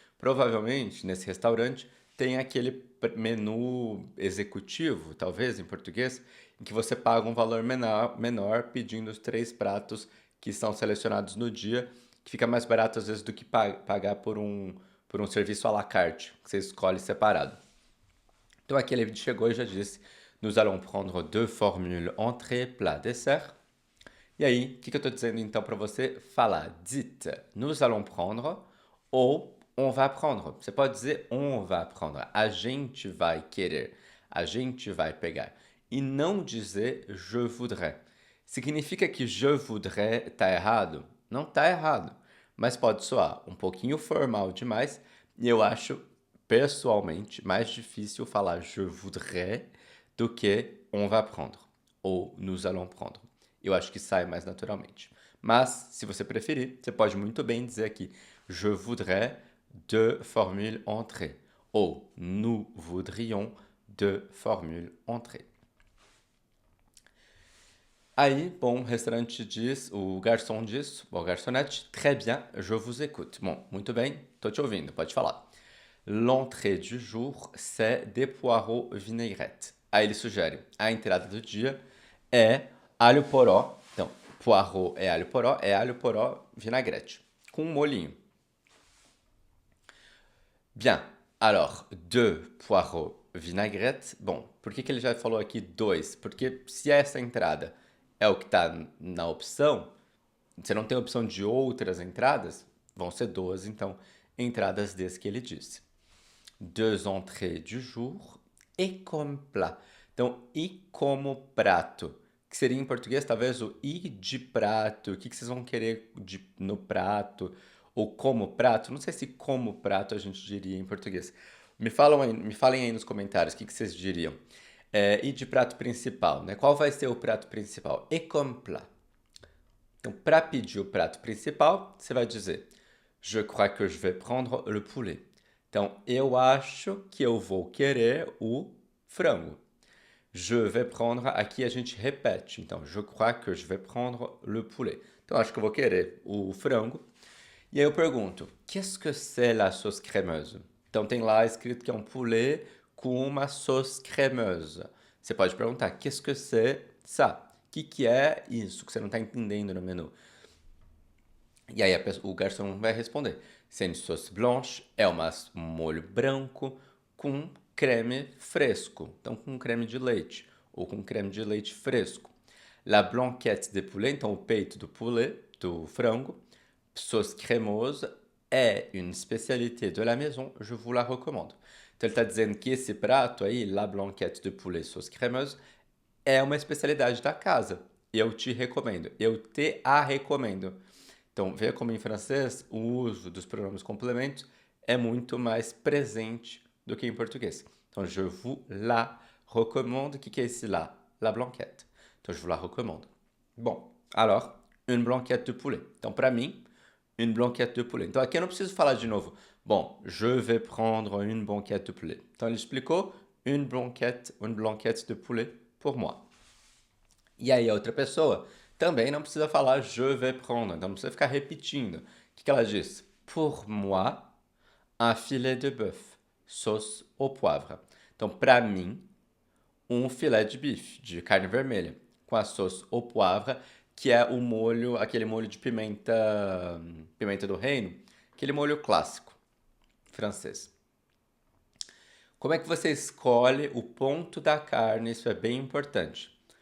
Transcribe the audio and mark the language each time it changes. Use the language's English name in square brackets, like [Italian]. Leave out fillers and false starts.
[Portuguese] Provavelmente nesse restaurante tem aquele menu executivo, talvez em português, em que você paga um valor menor pedindo os três pratos que são selecionados no dia, que fica mais barato às vezes do que pagar por um serviço à la carte, que você escolhe separado. Então aqui ele chegou e já disse: [French] Nous allons prendre deux formules entrée, plat, dessert. [Portuguese] E aí, o que eu estou dizendo então para você falar? [French] Dites, nous allons prendre ou on va prendre. [Portuguese] Você pode dizer [French] on va prendre. [Portuguese] A gente vai querer. A gente vai pegar. E não dizer [French] je voudrais. [Portuguese] Significa que je voudrais está errado? Não está errado. Mas pode soar um pouquinho formal demais. E eu acho, pessoalmente, mais difícil falar [French] je voudrais [Portuguese] do que [French] on va prendre [Portuguese] ou [French] nous allons prendre. [Portuguese] Eu acho que sai mais naturalmente. Mas, se você preferir, você pode muito bem dizer aqui [French] je voudrais deux formules entrée [Portuguese] ou nous voudrions deux formules entrée. Aí, bom, o restaurante diz, o garçom diz, o garçonete, [French] très bien, je vous écoute. [Portuguese] Bom, muito bem, tô te ouvindo, pode falar. [French] L'entrée du jour, c'est des poireaux vinaigrette. [Portuguese] Aí ele sugere, a entrada do dia é alho poró. Então, poireau é alho poró vinagrete, com um molhinho. [French] Bien, alors, deux poireaux vinaigrette. [Portuguese] Bom, por que ele já falou aqui dois? Porque se essa entrada é o que está na opção, você não tem opção de outras entradas, vão ser duas, então, entradas desse que ele disse. [French] Deux entrées du jour et comme plat. [Portuguese] Então, e como prato, que seria em português talvez o e de prato, o que vocês vão querer no prato, ou como prato, não sei se como prato a gente diria em português. Me falem aí nos comentários o que vocês diriam. E de prato principal, né? Qual vai ser o prato principal? [French] Et comme plat. [Portuguese] Então, para pedir o prato principal, você vai dizer [French] Je crois que je vais prendre le poulet. [Portuguese] Então, eu acho que eu vou querer o frango. [French] Je vais prendre, [Portuguese] aqui a gente repete. [French] Então, je crois que je vais prendre le poulet. [Portuguese] Então, acho que eu vou querer o frango. E aí eu pergunto, [French] qu'est-ce que c'est la sauce crémeuse? [Portuguese] Então, tem lá escrito que é um poulet com uma sauce crémeuse. Você pode perguntar, [French] qu'est-ce que c'est ça? [Portuguese] O que é isso que você não está entendendo no menu? E aí o garçom vai responder: [French] c'est une sauce blanche, [Portuguese] é um molho branco com creme fresco. Então, com creme de leite ou com creme de leite fresco. [French] La blanquette de poulet, [Portuguese] então o peito do poulet, do frango. [French] Sauce crémeuse é une spécialité de la maison, je vous la recommande. [Portuguese] Então, ele está dizendo que esse prato aí, [French] la blanquette de poulet sauce crémeuse, [Portuguese] é uma especialidade da casa. Eu te recomendo. Eu te a recomendo. Então, veja como em francês o uso dos pronomes complementos é muito mais presente do que em português. Então, [French] je vous la recommande. [Portuguese] O que é esse lá? La blanquette. Então, je vous la recommande. [French] Bom, alors, une blanquette de poulet. [Portuguese] Então, para mim, [French] une blanquette de poulet. [Portuguese] Então, aqui eu não preciso falar de novo. Bom, [French] je vais prendre une blanquette de poulet. [Portuguese] Então, ele explicou [French] une blanquette de poulet pour moi. [Portuguese] E aí a outra pessoa também não precisa falar [French] je vais prendre, [Portuguese] então não precisa ficar repetindo. O que ela diz? [French] Pour moi, un filet de bœuf, sauce au poivre. [Portuguese] Então, para mim, um filé de bife, de carne vermelha, com a sauce au poivre, que é o molho, aquele molho de pimenta do reino, aquele molho clássico francês. Como é que você escolhe o ponto da carne? Isso é bem importante.